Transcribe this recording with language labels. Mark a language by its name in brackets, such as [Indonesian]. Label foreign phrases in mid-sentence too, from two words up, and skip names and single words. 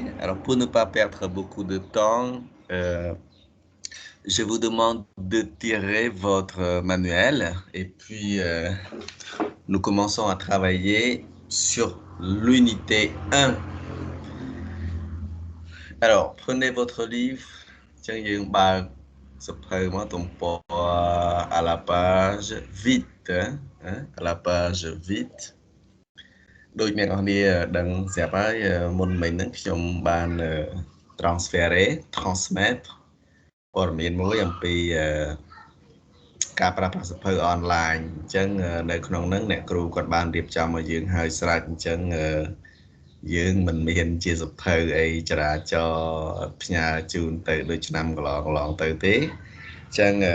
[French] Alors, pour ne pas perdre beaucoup de temps, je vous demande de tirer votre manuel et puis nous commençons à travailler sur l'unité 1. Alors, prenez votre livre. Tiens, il y a une barre. À la page vite, hein, à la page vite [Khmer] ដូចអ្នកនរគ្នាដឹងស្រាប់ហើយមុនមិញហ្នឹងខ្ញុំបាន transmettre ព័ត៌មានមួយអំពីការប្រើប្រាស់សៀវភៅអនឡាញអញ្ចឹងនៅក្នុងហ្នឹងអ្នកគ្រូគាត់បានរៀបចំឲ្យយើងហើយស្រេចអញ្ចឹងយើងមិនមានជាសៀវភៅអីចរាចរណ៍ផ្ញើជូនទៅដូចឆ្នាំកន្លងទៅទេអញ្ចឹង